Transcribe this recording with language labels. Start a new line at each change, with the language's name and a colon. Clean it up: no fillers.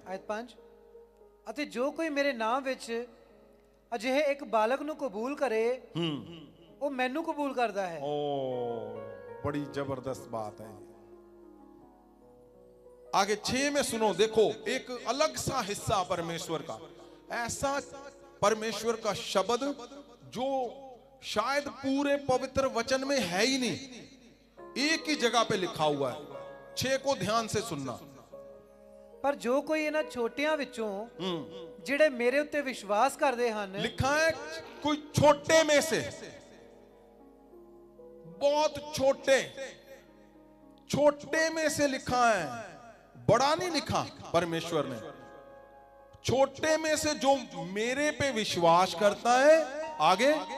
Punjabi: ਆਇਤ 5 ਅਤੇ ਜੋ ਕੋਈ ਮੇਰੇ ਨਾਮ ਵਿੱਚ ਅਜਿਹੇ ਇੱਕ ਬਾਲਕ ਨੂੰ ਕਬੂਲ ਕਰੇ ਉਹ ਮੈਨੂੰ ਕਬੂਲ ਕਰਦਾ ਹੈ।
Hindi: ओ, बड़ी जबरदस्त बात है। आगे 6 में सुनो, देखो एक अलग सा हिस्सा परमेश्वर का, ऐसा परमेश्वर का शब्द जो शायद पूरे पवित्र वचन में है ही नहीं, एक ही जगह पे लिखा हुआ है। 6 को ध्यान से सुनना।
Punjabi: ਪਰ ਜੋ ਕੋਈ ਇਹਨਾਂ ਛੋਟਿਆਂ ਵਿੱਚੋਂ ਜਿਹੜੇ ਮੇਰੇ ਉੱਤੇ ਵਿਸ਼ਵਾਸ ਕਰਦੇ ਹਨ,
Hindi: लिखा है कोई छोटे में से, बहुत छोटे, छोटे में से लिखा है, बड़ा नहीं लिखा परमेश्वर ने। छोटे में से जो मेरे पे विश्वास करता है, आगे